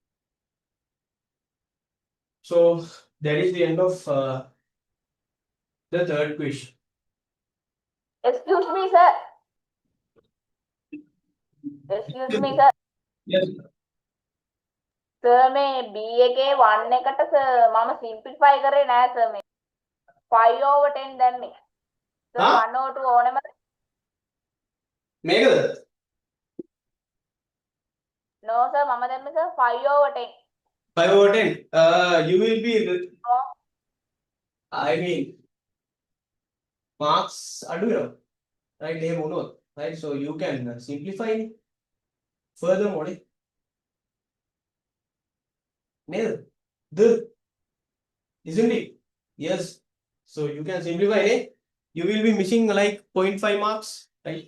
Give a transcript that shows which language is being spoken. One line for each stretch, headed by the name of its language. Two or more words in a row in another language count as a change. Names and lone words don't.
English: So that is the end of the third question. Excuse me, sir. Excuse me, sir. Yes. Sir,
Sinhala: මේ B එකේ 1 එකට sir මම simplify කරේ නෑ sir මේ
English: 5 over 10
Sinhala: දැම්මේ.
English: Sir 1 over 2 ඕනෙම
Sinhala: මේකද?
English: No sir
Sinhala: මම දැම්මේ
English: sir 5 over 10. 5 over 10. You will be, Oh. I mean,
Sinhala: marks අඩු වෙනවා. Right? එහෙම වුණොත්.
English: Right? So you can simplify it furthermore. නේද? The, isn't it? Yes. So you can simplify it. You will be missing like 0.5 marks, right?